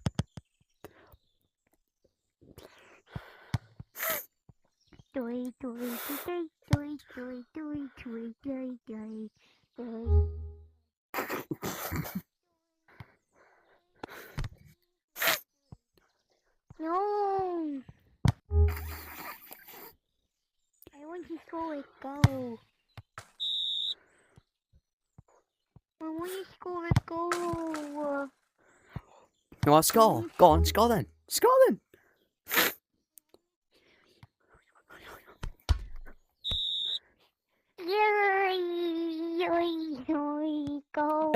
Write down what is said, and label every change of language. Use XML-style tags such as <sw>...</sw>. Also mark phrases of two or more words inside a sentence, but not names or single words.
<en>Toy, toy, toy, toy, toy, toy, toy, toy, toy, toy. No! I want to score a goal. I want to score a goal. You want to score? Go on, score then. Score then. Go.</en>